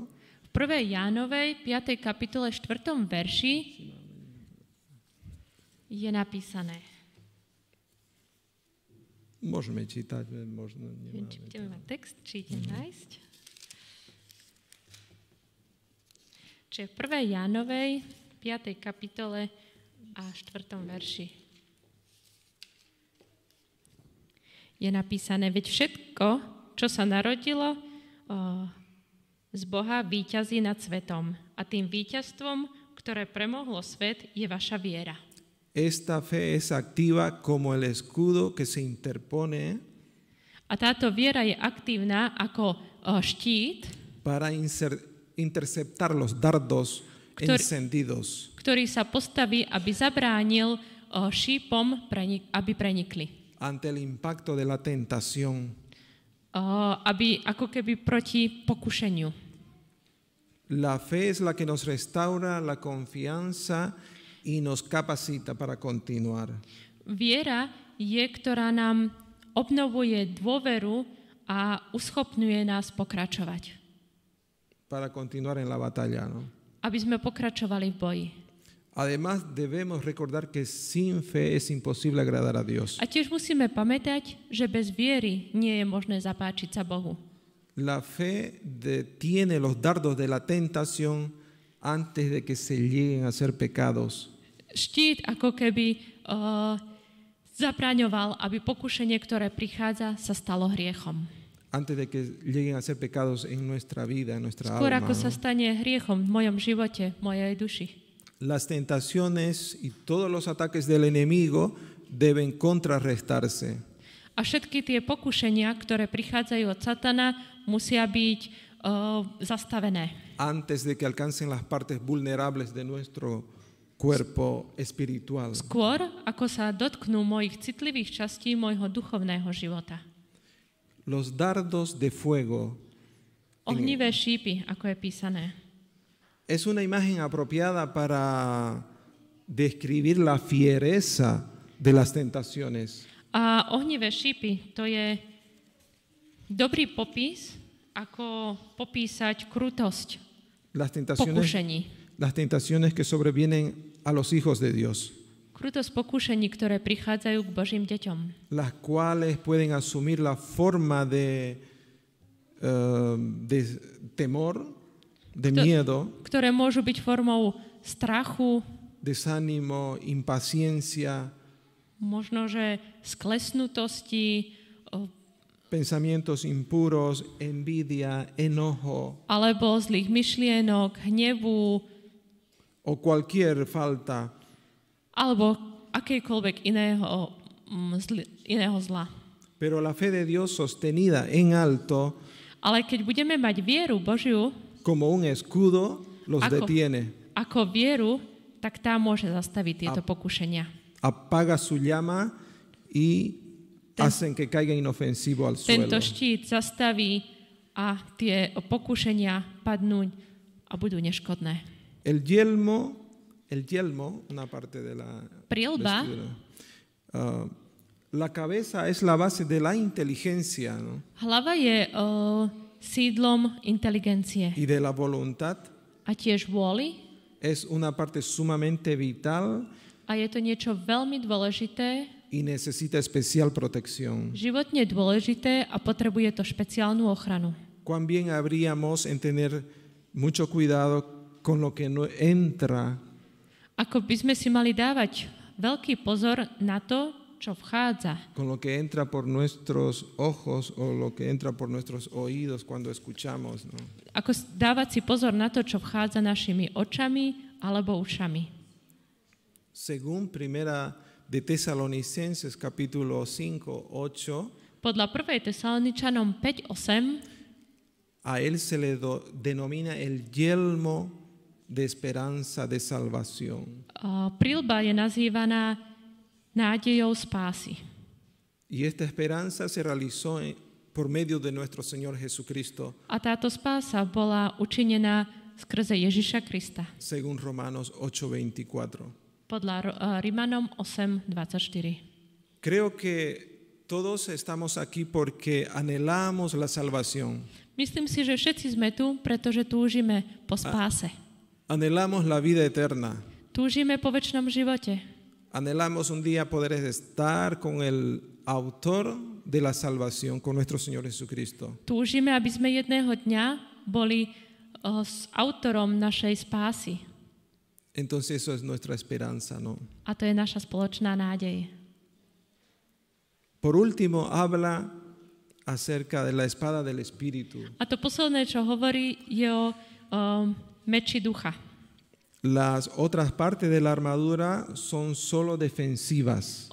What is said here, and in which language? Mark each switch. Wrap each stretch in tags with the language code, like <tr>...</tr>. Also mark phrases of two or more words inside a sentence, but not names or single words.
<sk>V 1. Jánovej 5. kapitole 4. verši je napísané. Môžeme čítať, možno nemáme. Budeme mať text, či idem nájsť. Čiže v 1. Jánovej 5. kapitole a 4. verši je napísané, veď všetko, čo sa narodilo z Boha, víťazí nad svetom. A tým víťazstvom, ktoré premohlo svet, je vaša viera.</sk> <es>Esta fe es activa como el escudo que se interpone</es> <sk>A táto viera je aktívna ako štít,</sk> <es>para interceptar los dardos encendidos.</es> <sk>ktorý sa postaví, aby zabránil šípom, aby prenikli.</sk> <es>Ante el impacto de la tentación.</es> <sk>Aby ako keby proti pokušeniu.</sk> <es>La fe es la que nos restaura la confianza y nos capacita para continuar.</es> <sk>Viera je, ktorá nám obnovuje dôveru a uschopňuje nás pokračovať.</sk> <es>Para continuar en la batalla, ¿no?</es> <sk>Aby sme pokračovali v boji.</sk> <es>Además, debemos recordar que sin fe es imposible agradar a Dios.</es> <sk>A tiež musíme pamätať, že bez viery nie je možné zapáčiť sa Bohu.</sk> <es>La fe detiene los dardos de la tentación antes de que se lleguen a ser pecados.</es> <sk>Štít ako keby zabraňoval, aby pokušenie, ktoré prichádza, sa stalo hriechom.</sk> <es>Antes de que lleguen a ser pecados en nuestra vida, en nuestra</es> <sk>Skôr</sk> <es>alma.</es> <sk>ako sa</sk> <es>¿No?</es> <sk>stane hriechom v mojom živote, v mojej duši.</sk> <es>las tentaciones y todos los ataques del enemigo deben contrarrestarse.</es> <sk>A všetky tie pokušenia, ktoré prichádzajú od satana, musia byť zastavené.</sk> <es>Antes de que alcancen las partes vulnerables de nuestro cuerpo espiritual.</es> <sk>Skôr, ako sa dotknú mojich citlivých častí môjho duchovného života.</sk> <es>Los dardos de fuego.</es> <sk>Ohnivé šípy, ako je písané.</sk> <es>Es una imagen apropiada para describir la fiereza de las tentaciones.</es> <sk>A ohnivé šípy, to je dobrý popis, ako popísať krutosť pokušení.</sk> <es>Las tentaciones que sobrevienen a los hijos de Dios.</es> <sk>Krutosť pokušení, ktoré prichádzajú k Božím deťom.</sk> <es>Las cuales pueden asumir la forma de temor, de miedo,</es> <sk>ktoré môžu byť formou strachu,</sk> <es>desánimo, impaciencia,</es> <sk>možno, že sklesnutosti,</sk> <es>pensamientos impuros, envidia, enojo,</es> <sk>alebo zlých myšlienok, hnevu,</sk> <es>o cualquier falta.</es> <sk>alebo akejkoľvek iného zla.</sk> <es>Pero la fe de Dios sostenida en alto,</es> <sk>Ale keď budeme mať vieru Božiu,</sk> <es>como un escudo, los detiene.</es> <sk>Ako vieru, tak tá môže zastaviť tieto pokušenia.</sk> <es>Apaga su llama y hacen que caiga inofensivo al suelo.</es> <sk>Tento štít zastaví a tie pokušenia padnú a budú neškodné.</sk> <es>El yelmo, una parte de la</es> <sk>Prilba,</sk> <es>vestidura, la cabeza es la base de la inteligencia, ¿no?</es> <sk>Hlava je sídlom inteligencie.</sk> <es>Y de la voluntad.</es> <sk>A tiež vôli.</sk> <es>Es una parte sumamente vital.</es> <sk>A je to niečo veľmi dôležité.</sk> <es>Y necesita especial protección.</es> <sk>Životne dôležité a potrebuje to špeciálnu ochranu.</sk> <es>Cuán bien habríamos en tener mucho cuidado con lo que no entra.</es> <sk>Ako by sme si mali dávať veľký pozor na to, čo vchádza.</sk> <es>Con lo que entra por nuestros ojos o lo que entra por nuestros oídos cuando escuchamos, ¿no?</es> <sk>Ako dávať si pozor na to, čo vchádza našimi očami alebo ušami.</sk> <es>Según primera de Tesalonicenses capítulo 5:8,</es> <sk>podľa 1. Tesaloničanom 5:8</sk> <es>a él se le denomina el yelmo de esperanza de salvación.</es> <sk>Prilba je nazývaná nádejou spásy.</sk> <es>Y esta esperanza se realizó por medio de nuestro Señor Jesucristo.</es> <sk>A táto spása bola učinená skrze Ježiša Krista.</sk> <es>Según Romanos 8:24.</es> <sk>Podľa Rimanom 8:24.</sk> <es>Creo que todos estamos aquí porque anhelamos la salvación.</es> <sk>Myslím si, že všetci sme tu, pretože túžime po spáse.</sk> <es>Anhelamos la vida eterna.</es> <sk>Túžime po večnom živote.</sk> <es>Anhelamos un día poder estar con el autor de la salvación, con nuestro Señor Jesucristo.</es> <sk>Túžime, aby sme jedného dňa boli s autorom našej spásy.</sk> <es>Entonces eso es nuestra esperanza, ¿no?</es> <sk>A to je naša spoločná nádej.</sk> <es>Por último, habla acerca de la espada del Espíritu.</es> <sk>A to posledné, čo hovorí, je o meči ducha.</sk> <es>Las otras partes de la armadura son solo defensivas.</es>